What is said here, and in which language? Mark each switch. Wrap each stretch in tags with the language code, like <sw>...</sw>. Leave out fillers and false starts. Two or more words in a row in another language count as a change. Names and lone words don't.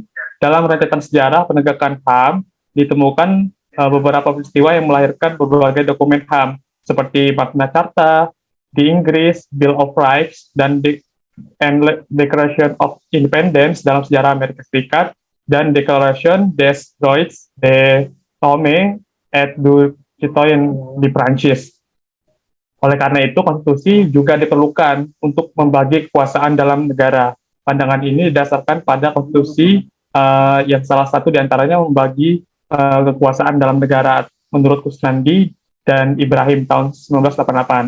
<id>Dalam rentetan sejarah penegakan HAM ditemukan beberapa peristiwa yang melahirkan berbagai dokumen HAM seperti Magna Carta di Inggris, Bill of Rights, dan Declaration of Independence dalam sejarah Amerika Serikat, dan Declaration des Droits de l'Homme et du Citoyen di Prancis. Oleh karena itu, konstitusi juga diperlukan untuk membagi kekuasaan dalam negara. Pandangan ini didasarkan pada konstitusi yang salah satu diantaranya membagi kekuasaan dalam negara menurut Kusnandi dan Ibrahim tahun 1988.</id>